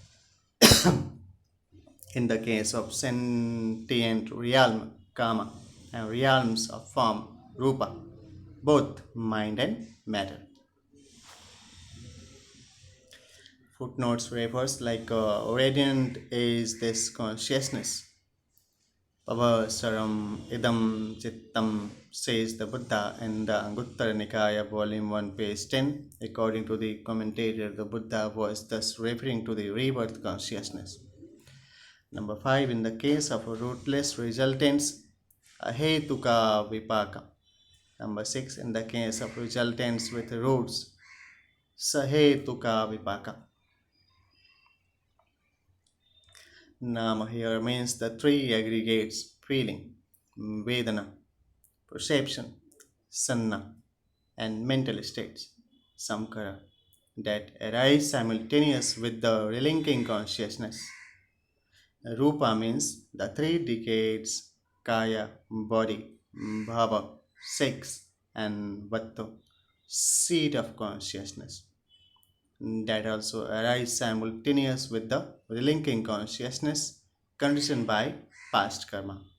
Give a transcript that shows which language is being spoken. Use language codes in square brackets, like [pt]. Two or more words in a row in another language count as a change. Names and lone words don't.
[en] In the case of sentient realm, kama, and realms of form, rupa, both mind and matter. Footnotes refers like radiant is this consciousness. [pi] Pavasaram idam chittam, [en] says the Buddha in the Anguttara Nikaya, volume 1, page 10. According to the commentator, the Buddha was thus referring to the rebirth consciousness. Number 5, in the case of rootless resultants, [pi] ahetuka vipaka. [en] Number 6, in the case of resultants with roots, [pi] sahetuka vipaka. [en] Nama here means the three aggregates: feeling, vedana, perception, sanna, and mental states, samkara, that arise simultaneous with the relinking consciousness. Rupa means the three decades: kaya, body, bhava, sex, and vattu, seat of consciousness, that also arise simultaneous with the relinking consciousness conditioned by past karma.